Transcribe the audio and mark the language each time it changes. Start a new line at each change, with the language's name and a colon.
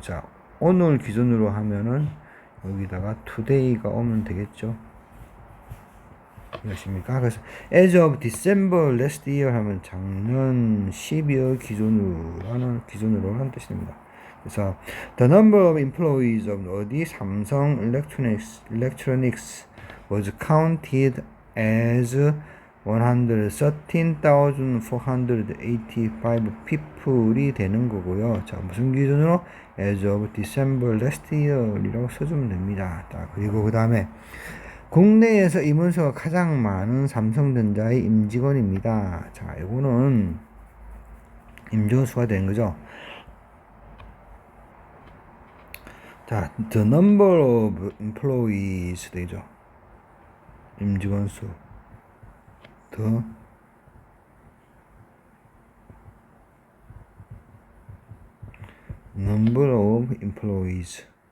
Korean: 자, 오늘 기준으로 하면은 여기다가 today가 오면 되겠죠. 이해하십니까? 그래서
English: as of December last year
Korean: 하면 작년 12월 기준으로 하는 뜻입니다.
English: 그래서 the number of employees of
Korean: 어디
English: 삼성 electronics was counted as 113,485 people이
Korean: 되는 거고요. 자, 무슨 기준으로?
English: as of December last year이라고
Korean: 써주면 됩니다. 자, 그리고 그 다음에 국내에서 임원수가 가장 많은 삼성전자의 임직원입니다. 자, 이거는 임직원 수가 되는 거죠.
English: 자, the number of employees 되죠.
Korean: 임직원 수.
English: the number of employees.